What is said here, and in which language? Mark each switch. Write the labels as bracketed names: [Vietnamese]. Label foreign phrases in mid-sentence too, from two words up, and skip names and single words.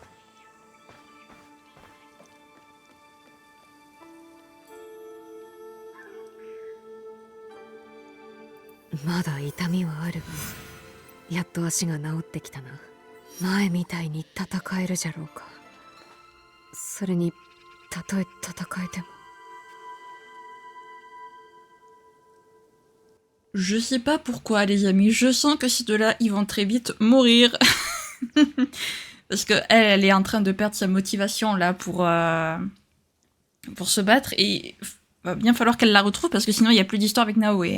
[Japanese] まだ痛みはあるが、やっと足が治ってきたな。前みたいに戦えるじゃろうか。それに、たとえ戦えても。 [French] Je sais pas pourquoi, les amis. Je sens que ces deux-là, ils vont très vite mourir. Parce que elle est en train de perdre sa motivation là pour se battre et va bien falloir qu'elle la retrouve parce que sinon il n'y a plus d'histoire avec Naoe.